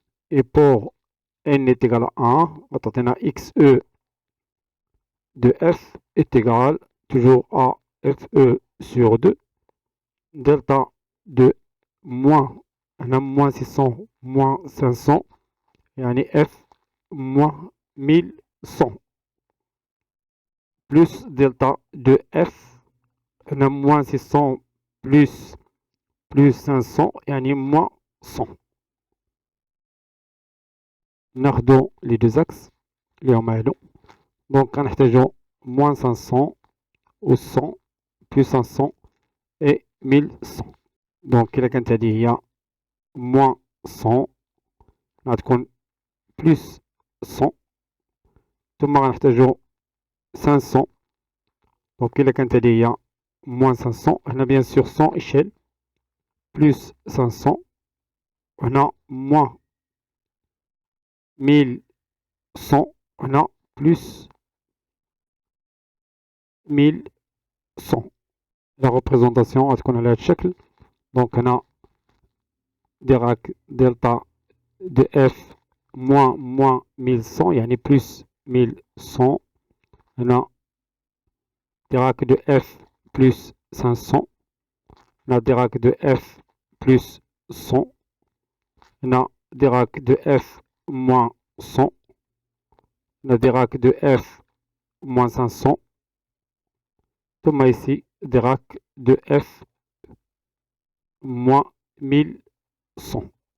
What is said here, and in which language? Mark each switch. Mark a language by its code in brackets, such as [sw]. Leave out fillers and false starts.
[fr] Et pour n est égal à 1, on a xe de f est égal toujours à fe sur 2 delta de moins 600 moins 500 yani f moins 1100 plus delta de f moins 600 plus 500 yani moins 100. [ar] ناخدو [fr] les deux axes [ar] اللي هما هادو. [fr] Donc [ar] غنحتاجو [fr] moins 500 و 100 plus 500 et 1100. Donc [ar] إلا كانت هادي هي moins 100 غتكون plus 100 ثم غنحتاجو 500. Donc إلا كانت هادي هي moins 500 هنا [fr] bien sûr [ar] 100 échelle plus 500 هنا moins 1100 هنا plus 1100. [fr] La représentation [ar] غتكون على هذا الشكل. [fr] Donc [ar] هنا [fr] Dirac delta de f moins 1100 [ar] يعني [fr] plus 1100 هنا Dirac de f plus 500 [ar] هنا [fr] Dirac de f plus 100 هنا Dirac de f moins 100 هنا Dirac de f moins 500 ثم ici Dirac de f moins 1100.